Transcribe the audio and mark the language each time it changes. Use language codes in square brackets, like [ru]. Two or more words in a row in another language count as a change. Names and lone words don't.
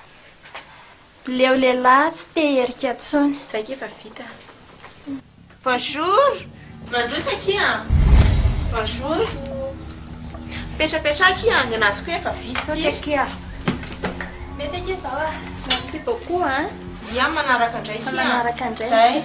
[mg] Leo lehilahy tsy te herika intsony. Izay efa vita. Bonjour. Mandrosa aky a. Bonjour. Petrapetra aky a, ny anazoko efa vita. Saotra aky a. Mety aky izao a. [fr] Merci beaucoup a. [mg] Ia manaraka indray Fa manaraka indray. Zay.